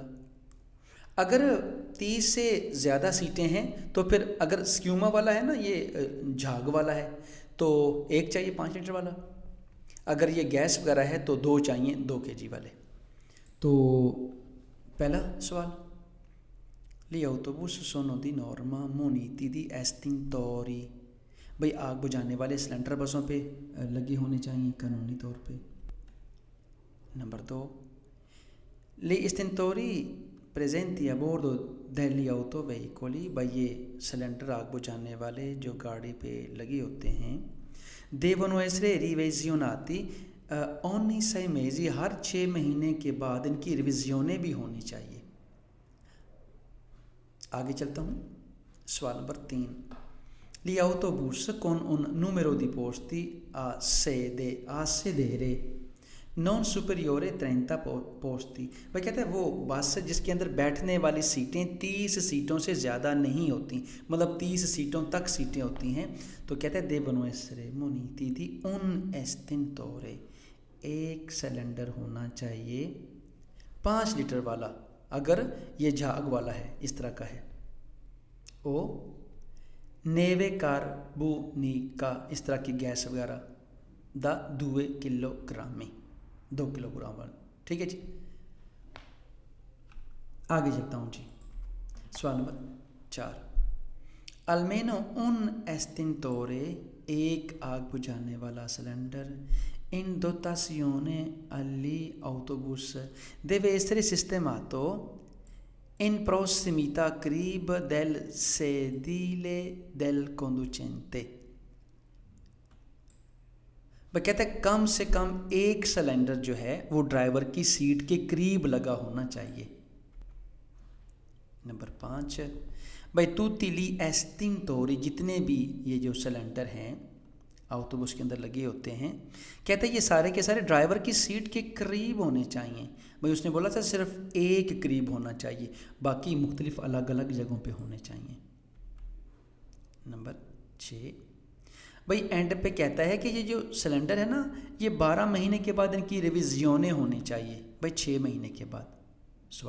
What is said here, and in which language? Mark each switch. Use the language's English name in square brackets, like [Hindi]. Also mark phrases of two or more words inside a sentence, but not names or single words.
[Hindi] अगर 30 से ज़्यादा सीटें हैं तो फिर अगर स्क्यूमा वाला है ना, ये झाग वाला है, तो एक चाहिए 5 लीटर वाला। अगर ये गैस वगैरह है तो 2 चाहिए 2 kg वाले। तो पहला सवाल, [Italian] gli autobus sono di norma muniti di estintori। [Hindi] भाई आग बुझाने वाले सिलेंडर बसों पे लगे होने चाहिए कानूनी तौर पे। नंबर 2, [Italian] gli estintori presenti a bordo degli autoveicoli। [Hindi] भाई ये सिलेंडर आग बुझाने वाले जो गाड़ी पे लगे होते हैं [Italian] devono essere revisionati ogni 6 mesi, [Hindi] हर 6 महीने के बाद इनकी रिविजनें भी होनी चाहिए। आगे चलता हूँ, सवाल नंबर 3, [Italian] gli autobus con un numero di posti a sedere non superiore 30 posti। [Hindi] भाई कहते हैं वो बस जिसके अंदर बैठने वाली सीटें 30 सीटों से ज़्यादा नहीं होती, मतलब 30 सीटों तक सीटें होती हैं, तो कहते हैं [Italian] devono essere muniti di un estintore, [Hindi] एक सिलेंडर होना चाहिए 5 लीटर वाला अगर ये झाग वाला है, इस तरह का है। [Italian] o neve carbonica, [Hindi] इस तरह की गैस वगैरह दा 2 किलोग्राम में 2 किलोग्राम वाला, ठीक है जी। आगे चलता हूँ जी, सवाल नंबर 4, [Italian] almeno un estintore, [Hindi] एक आग बुझाने वाला सिलेंडर [Italian] in dotazione agli autobus deve essere sistemato in prossimità qrib del sedile del conducente। [Hindi] वह कहते हैं कम से कम एक सिलेंडर जो है वो ड्राइवर की सीट के करीब लगा होना चाहिए। नंबर 5, भाई [Italian] tutti gli estintori, [Hindi] जितने भी ये जो सिलेंडर हैं ऑटोबस के अंदर लगे होते हैं, कहते हैं ये सारे के सारे ड्राइवर की सीट के करीब होने चाहिए। भाई उसने बोला था सिर्फ एक करीब होना चाहिए, बाकी मुख्तलिफ अलग अलग जगहों पे होने चाहिए। नंबर 6, भाई एंड पे कहता है कि ये जो सिलेंडर है ना, ये 12 महीने के बाद इनकी रिविजनें होनी चाहिए, भाई 6 महीने के बाद।